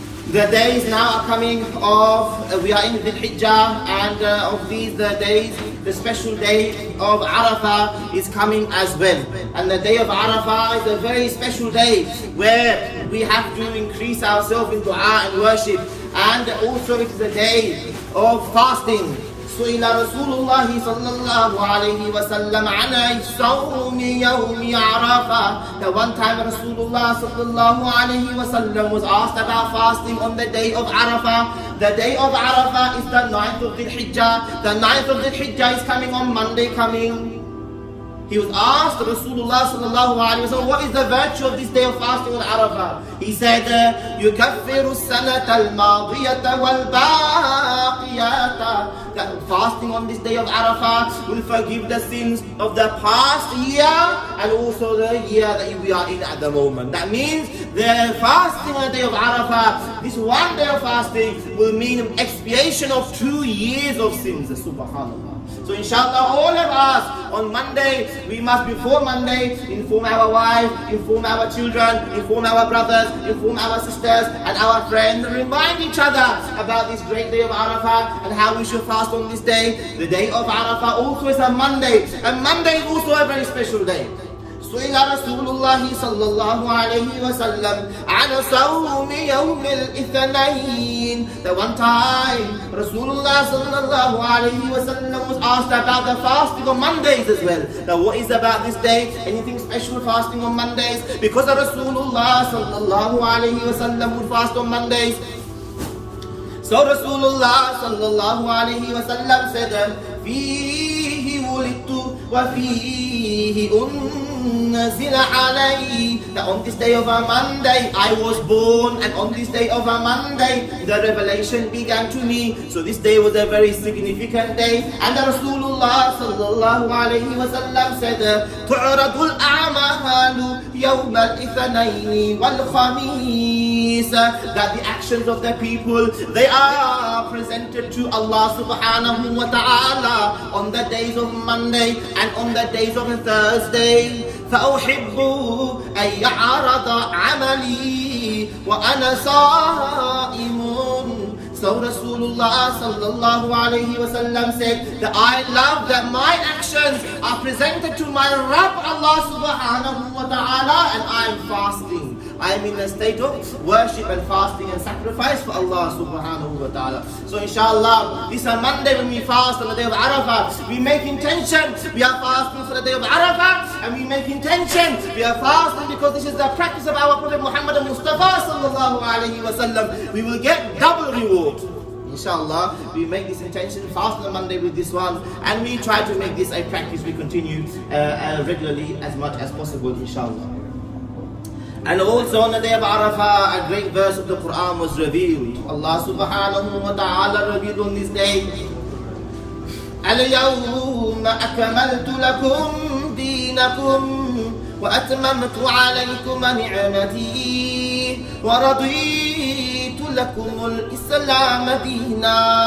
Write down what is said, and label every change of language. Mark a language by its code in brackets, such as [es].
[en] The days now are coming of, we are in the Hijjah, and of these days, the special day of Arafah is coming as well. And the day of Arafah is a very special day where we have to increase ourselves in dua and worship. And also it is a day of fasting. [ar] سئل رسول الله صلى الله عليه وسلم عن صوم يوم عرفة. [en] The one time Rasulullah صلى الله عليه وسلم was asked about fasting on the day of Arafah. The day of Arafah is the 9th of Dhul Hijjah. The 9th of Dhul Hijjah is coming on Monday coming. He was asked, Rasulullah sallallahu alayhi wa sallam, what is the virtue of this day of fasting on Arafah? He said, [ar] يُكَفِّرُ السَّنَةَ الْمَاضِيَةَ وَالْبَاقِيَةَ. [en] That fasting on this day of Arafah will forgive the sins of the past year and also the year that we are in at the moment. That means the fasting on the day of Arafah, this one day of fasting will mean expiation of 2 years of sins. Subhanallah. So inshallah, all of us on Monday, we must before Monday inform our wives, inform our children, inform our brothers, inform our sisters and our friends, and remind each other about this great day of Arafah and how we should fast on this day. The day of Arafah also is a Monday, and Monday is also a very special day. [ar] سئل رسول الله صلى الله عليه وسلم عن صوم يوم الاثنين. [en] The one time Rasulullah صلى الله عليه وسلم was asked about the fasting on Mondays as well. Now what is about this day? Anything special fasting on Mondays? Because Rasulullah صلى الله عليه وسلم would fast on Mondays. [ar] So Rasulullah صلى الله عليه وسلم said, فيه ولدت وفيه نزل علي. [en] That on this day of a Monday I was born, and on this day of a Monday the revelation began to me. So this day was a very significant day, and Rasulullah sallallahu alayhi wa sallam said, [ar] تعرض الأعمال يوم الاثنين والخميس, [en] that the actions of the people, they are presented to Allah subhanahu wa ta'ala on the days of Monday and on the days of Thursday. [ar] فأحب أن يعرض عملي وأنا صائم. [en] So Rasulullah sallallahu alayhi wa sallam said that I love that my actions are presented to my Rabb Allah subhanahu wa ta'ala and I am fasting. I am in a state of worship and fasting and sacrifice for Allah subhanahu wa ta'ala. So inshallah, this is a Monday when we fast on the day of Arafah. We make intention, we are fasting for the day of Arafah, and we make intention, we are fasting because this is the practice of our Prophet Muhammad Mustafa sallallahu alayhi wa sallam. We will get double reward. Inshallah, we make this intention, fast on Monday with this one, and we try to make this a practice we continue regularly as much as possible, inshallah. And also on the day of Arafah, a great verse of the Quran was revealed. Allah subhanahu wa ta'ala revealed on this day, [ar] اليوم أكملت لكم دينكم وأتممت عليكم نعمتي ورضيت لكم الإسلام دينا.